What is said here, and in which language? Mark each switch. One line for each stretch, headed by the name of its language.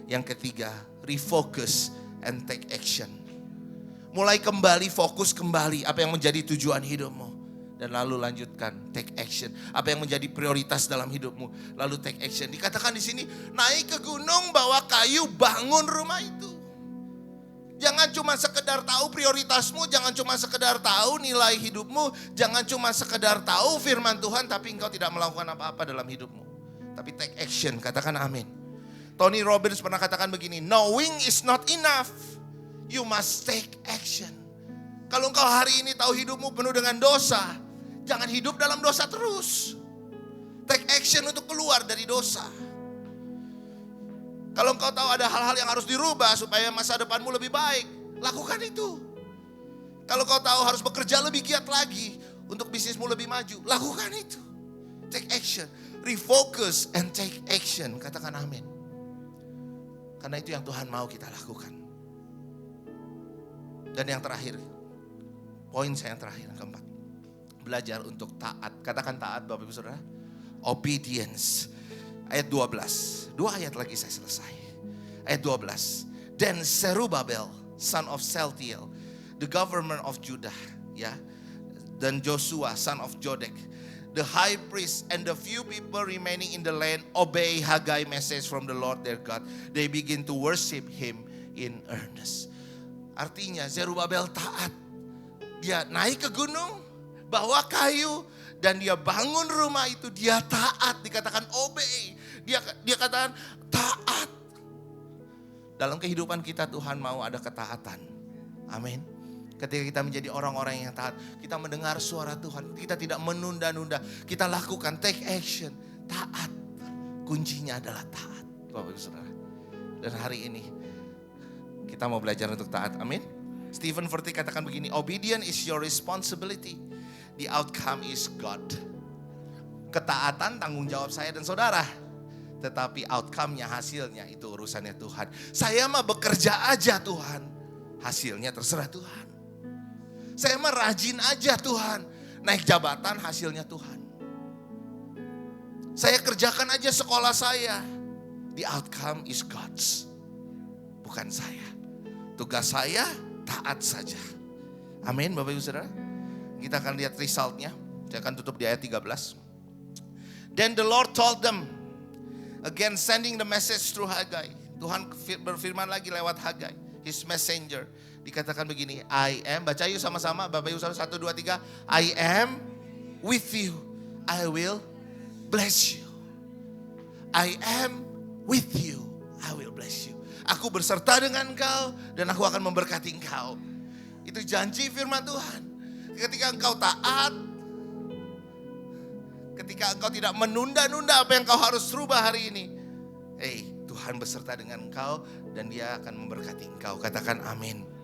Indonesian: Yang ketiga,
English: refocus and take action.
Indonesian: Mulai kembali, fokus kembali apa yang menjadi tujuan hidupmu. Dan lalu lanjutkan,
English: take action.
Indonesian: Apa yang menjadi prioritas dalam hidupmu, lalu take action. Dikatakan di sini, naik ke gunung, bawa kayu, bangun rumah itu. Jangan cuma sekedar tahu prioritasmu, jangan cuma sekedar tahu nilai hidupmu, jangan cuma sekedar tahu firman Tuhan, tapi engkau tidak melakukan apa-apa dalam hidupmu. Tapi
English: take action,
Indonesian: katakan amin.
English: Tony Robbins
Indonesian: pernah katakan begini,
English: knowing is not enough, you must take action.
Indonesian: Kalau engkau hari ini tahu hidupmu penuh dengan dosa, jangan hidup dalam dosa terus.
English: Take action
Indonesian: untuk keluar dari dosa. Kalau engkau tahu ada hal-hal yang harus dirubah supaya masa depanmu lebih baik, lakukan itu. Kalau kau tahu harus bekerja lebih giat lagi untuk bisnismu lebih maju, lakukan itu.
English: Take action, refocus and take action,
Indonesian: katakan amin. Karena itu yang Tuhan mau kita lakukan. Dan yang terakhir, poin saya yang terakhir, yang keempat. Belajar untuk taat. Katakan taat Bapak Ibu Saudara. Obedience. Ayat 12. 2 ayat lagi saya selesai. Ayat 12.
English: Then Zerubbabel, son of Saltiel, the governor of Judah.
Indonesian: Ya.
English: Dan Joshua, son of Jodek, the high priest and the few people remaining in the land obey Haggai message from the Lord their God. They begin to worship him in earnest.
Indonesian: Artinya Zerubbabel taat. Dia naik ke gunung, bawa kayu, dan dia bangun rumah itu. Dia taat, dikatakan obey. Dia katakan taat. Dalam kehidupan kita Tuhan mau ada ketaatan. Amin. Ketika kita menjadi orang-orang yang taat, kita mendengar suara Tuhan, kita tidak menunda-nunda, kita lakukan, take action, taat. Kuncinya adalah taat, Bapak Ibu Saudara. Dan hari ini kita mau belajar untuk taat, amin.
English: Stephen Furtick
Indonesian: katakan begini,
English: obedience is your responsibility, the outcome is God.
Indonesian: Ketaatan tanggung jawab saya dan saudara, tetapi outcome-nya, hasilnya itu urusannya Tuhan. Saya mah bekerja aja Tuhan, hasilnya terserah Tuhan. Saya mah rajin aja Tuhan, naik jabatan hasilnya Tuhan. Saya kerjakan aja sekolah saya,
English: the outcome is God's,
Indonesian: bukan saya. Tugas saya taat saja. Amin Bapak Ibu Saudara. Kita akan lihat resultnya. Saya akan tutup di ayat 13.
English: Then the Lord told them, again sending the message through Haggai.
Indonesian: Tuhan berfirman lagi lewat Haggai,
English: his messenger.
Indonesian: Dikatakan begini,
English: I am,
Indonesian: baca yuk sama-sama Bapak Ibu Saudara, 1, 2, 3.
English: I am with you, I will bless you. I am with you, I will bless you.
Indonesian: Aku berserta dengan engkau dan aku akan memberkati engkau. Itu janji firman Tuhan. Ketika engkau taat, ketika engkau tidak menunda-nunda apa yang kau harus rubah hari ini, Tuhan beserta dengan engkau dan dia akan memberkati engkau. Katakan amin.